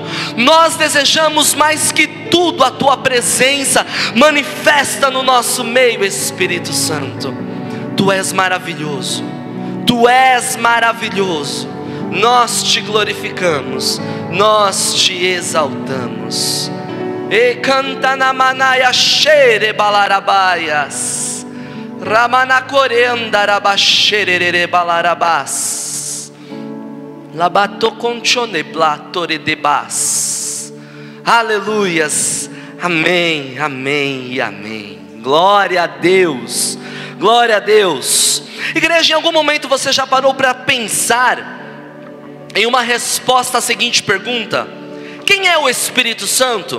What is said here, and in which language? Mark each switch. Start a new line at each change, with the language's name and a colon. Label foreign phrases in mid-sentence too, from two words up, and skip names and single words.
Portuguese: Nós desejamos mais que tudo a tua presença. Manifesta no nosso meio, Espírito Santo. Tu és maravilhoso. Tu és maravilhoso. Nós te glorificamos, nós te exaltamos. E canta na manaia xere balarabaias, ramana corenda rabaxerere balarabás, labato conchone blatore debas. Aleluias, amém, amém e amém. Glória a Deus, glória a Deus. Igreja, em algum momento você já parou para pensar em uma resposta à seguinte pergunta: quem é o Espírito Santo?